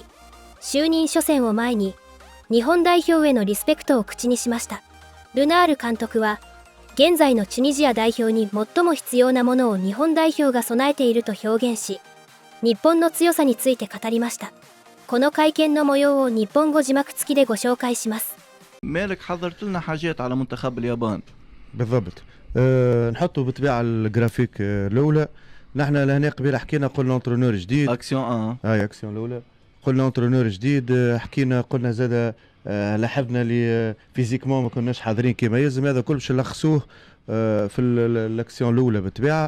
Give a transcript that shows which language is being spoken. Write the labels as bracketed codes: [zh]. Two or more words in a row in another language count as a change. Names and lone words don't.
[ja] 就任初戦を前に、日本代表へのリスペクトを口にしました。ルナール監督は、現在のチュニジア代表に最も必要なものを日本代表が備えていると表現し、日本の強さについて語りました。この会見の模様を日本語字幕付きでご紹介します。 [ar] مالك حضرت لنا حاجات على منتخب اليابان. بالضبط. نحطوا بالطبيعة الجرافيك الأولى. نحن لهنا قبيل حكينا قلنا انترونور جديد. اكسيون هاي اكسيون الأولى. قلنا انترونور جديد، حكينا قلنا زاد لاحظنا اللي فيزيكمون ما كناش حاضرين كما يلزم، هذا كل باش نلخصوه في الاكسيون الأولى بالطبيعة.